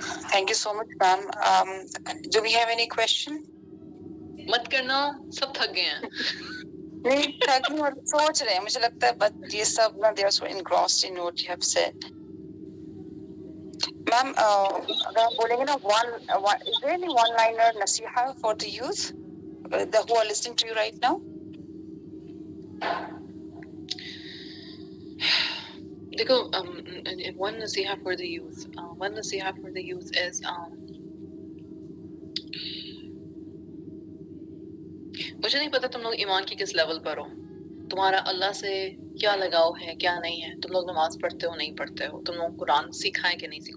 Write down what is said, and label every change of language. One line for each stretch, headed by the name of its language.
English: Thank you so much, ma'am. Do we have any question?
Urdu: مت کرنا, سب تھک گئے ہیں. نہیں تھک نہیں, اور سوچ رہے ہیں, مجھے لگتا ہے بٹ یہ سب نا
English: they are so engrossed in what you have said.
Urdu: میم اگر آپ بولیں گے نا
English: is there any one liner nasiha for the youth who are listening to you right now?
Urdu: دیکھو,
English: one nasiha for the youth, one nasiha for the youth is
Urdu: مجھے نہیں پتا تم لوگ ایمان کی کس لیول پر ہو, تمہارا اللہ سے کیا لگاؤ ہے کیا نہیں ہے, تم لوگ نماز پڑھتے ہو نہیں پڑھتے ہو, تم لوگ قرآن سیکھا ہے کہ نہیں سیکھا.